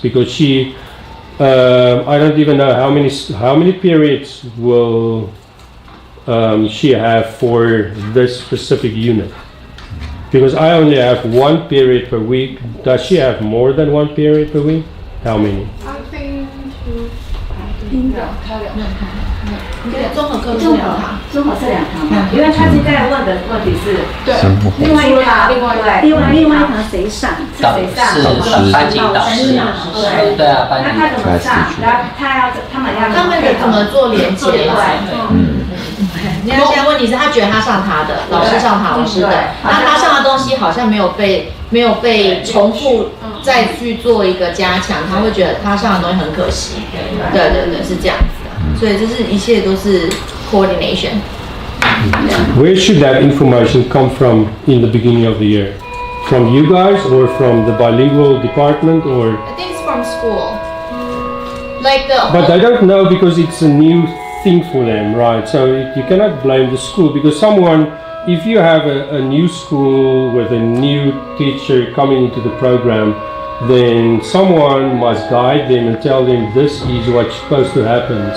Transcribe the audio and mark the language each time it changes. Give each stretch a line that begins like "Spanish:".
English: Because she, I don't even know how many periods will she have for this specific unit. Because I only have 1 period per week. Does she have more than 1 period per week? How many? I think.
Chinese: 综合课是2堂，综合是2堂嘛，因为他现在问的问题是，对，另外一堂谁上？是班级导师，对啊，班级。那他怎么上？然后他们得怎么做连接？对。现在问题是他觉得他上他的，老师上他老师的，那他上的东西好像没有被重复再去做一个加强，他会觉得他上的东西很可惜。对，是这样子的，所以这是一切都是 coordination。
English: Where should that information come from in the beginning of the year? From you guys or from the bilingual department or? I think it's from school. But I don't know because it's a new thing for them, right? So you cannot blame the school because if you have a new school with a new teacher coming into the program, then someone must guide them and tell them this is what's supposed to happen.